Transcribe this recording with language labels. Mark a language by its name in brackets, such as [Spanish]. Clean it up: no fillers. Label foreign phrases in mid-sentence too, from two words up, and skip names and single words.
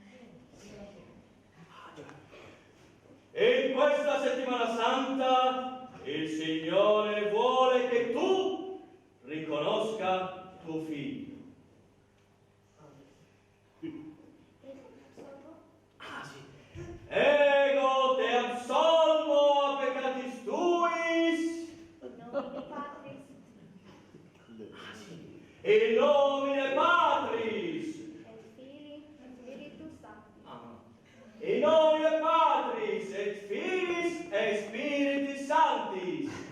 [Italian] E in questa settimana santa il Signore vuole che tu riconosca tuo figlio. Ah, sì. [Latin] Ego te absolvo a peccatis tuis. In nomine Patris. In nomine Patris et Filis et Spiritus Sanctis.